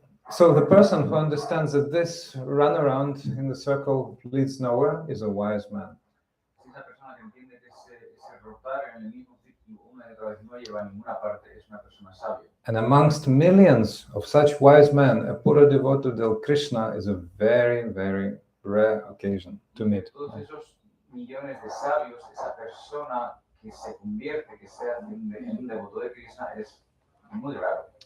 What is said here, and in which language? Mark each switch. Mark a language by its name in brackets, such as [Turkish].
[English] So the person who understands that this run around in the circle leads nowhere is a wise man. [Spanish] Esa persona que entiende que ese rotar en el mismo círculo una y otra vez no lleva a ninguna parte es una persona sabia. [English] And amongst millions of such wise men, [Spanish] a pura devoto del [English] Krishna is a very, very rare occasion to meet. [Spanish] Todos esos millones de sabios, esa persona que se convierte, que sea en un devoto de Krishna es muy raro.